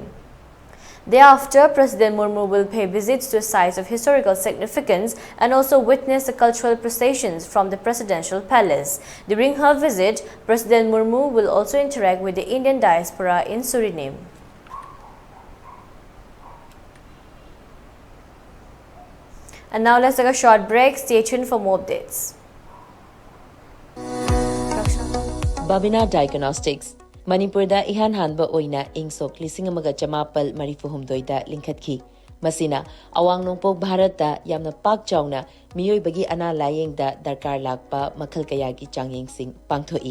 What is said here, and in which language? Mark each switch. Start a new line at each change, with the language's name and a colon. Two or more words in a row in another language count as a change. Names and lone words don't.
English: Thereafter, President Murmu will pay visits to sites of historical significance and also witness the cultural processions from the presidential palace. During her visit, President Murmu will also interact with the Indian diaspora in Suriname. And now let's take a short break. Stay tuned for more updates.
Manipuri: Babina Diagnostics Manipur da ihan hanba oina ingsok lising amaga chamapal marifuhumdoi da linkhatki. Masina awang nongpok Bharat da yamna pak chawna miyoi bagi ana layeng da darkar lakpa makhal kaya gi changyeng sing pangthoi.